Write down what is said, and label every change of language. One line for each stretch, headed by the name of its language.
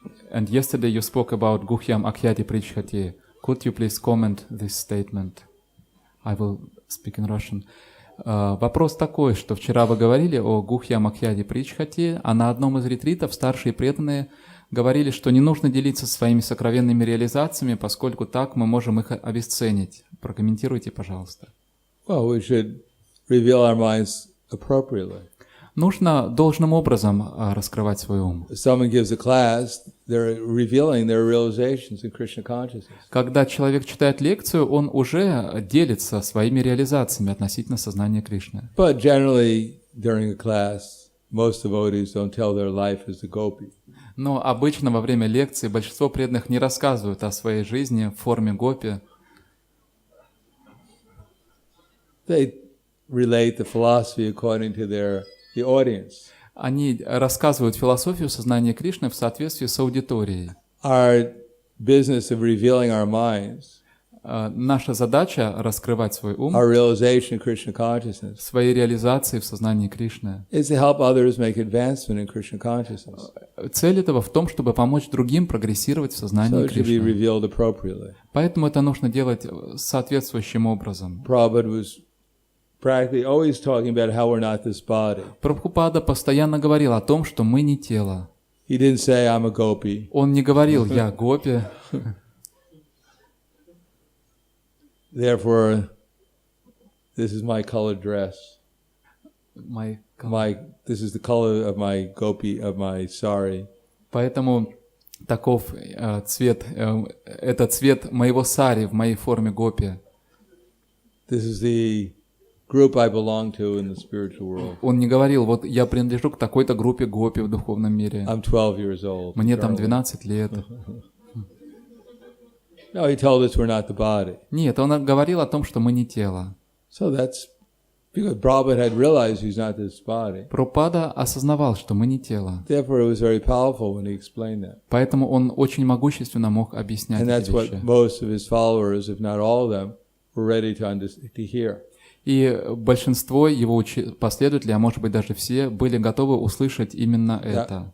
English: And yesterday you spoke about Guhyam Akhyati Prichhati. Could you please comment this statement? I will speak in Russian.
Russian: Вопрос такой, что вчера вы говорили о Гухьям Акхьяди Причхати, а на одном из ретритов старшие преданные говорили, что не нужно делиться своими сокровенными реализациями, поскольку так мы можем их обесценить. Прокомментируйте, пожалуйста.
English: Well, we should reveal our minds appropriately.
Russian: Нужно должным образом раскрывать свой ум.
English: Someone gives a class, they're revealing their realizations in Krishna consciousness.
Russian: Когда человек читает лекцию, он уже делится своими реализациями относительно сознания Кришны.
English: But generally, during a class, most devotees don't tell their life as a gopi.
Russian: Но обычно во время лекции большинство преданных не рассказывают о своей жизни в форме гопи.
English: They relate the philosophy according to the audience.
Russian: Они рассказывают философию сознания Кришны в соответствии с аудиторией.
English: Our business of revealing our minds,
Russian: Наша задача — раскрывать свой ум,
English: our realization of Krishna consciousness,
Russian: свои реализации в сознании Кришны.
English: is to help others make advancement in Krishna consciousness,
Russian: Цель этого в том, чтобы помочь другим прогрессировать в
English: so
Russian: сознании
English: it should be
Russian: Кришны.
English: revealed appropriately.
Russian: Поэтому это нужно делать соответствующим образом.
English: Prabhupada was practically always talking about how we're not this body.
Russian: Прабхупада постоянно говорил о том, что мы не тело.
English: He didn't say, I'm a gopi.
Russian: Он не говорил «я гопи»,
English: Therefore, this is my colored dress. This is the color of my gopi, of my sari.
Russian: поэтому таков цвет, это цвет моего сари в моей форме гопи.
English: This is the group I belong to in the spiritual world.
Russian: Он не говорил «вот я принадлежу к такой-то группе гопи в духовном мире».
English: I'm 12 years old.
Russian: Мне там 12 лет.
English: No, he told us we're not the body.
Russian: Нет, он говорил о том, что мы не тело.
English: So that's because Prabhupada had realized he's not this body.
Russian: Прабхупада осознавал, что мы не тело.
English: Therefore, it was very powerful when he explained that.
Russian: Поэтому он очень могущественно мог объяснять
English: And
Russian: эти
English: that's
Russian: вещи.
English: what most of his followers, if not all of them, were ready to hear.
Russian: И большинство его последователей, а может быть даже все, были готовы услышать именно это.